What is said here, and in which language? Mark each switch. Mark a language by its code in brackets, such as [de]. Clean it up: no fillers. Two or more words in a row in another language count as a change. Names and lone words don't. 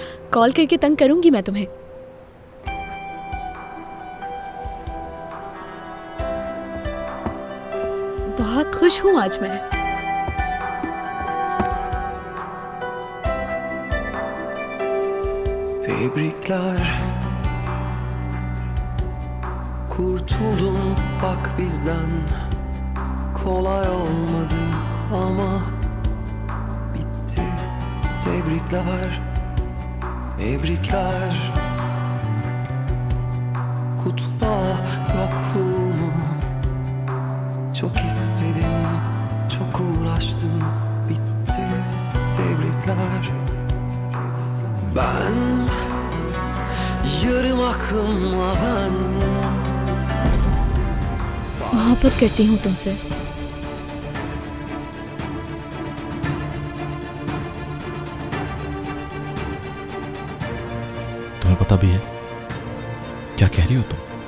[hi] कॉल करके तंग करूंगी मैं तुम्हें। बहुत खुश हूं आज मैं। [tr] Tebrikler, kurtuldum bak bizden. Kolay olmadı ama bitti. Tebrikler, tebrikler. Kutla yokluğumu. Çok istedim, çok uğraştım. Bitti. Tebrikler. Ben yarım aklımla ben [hi] मोहब्बत करती हूँ तुमसे। तुम्हें पता भी है क्या कह रही हो तुम?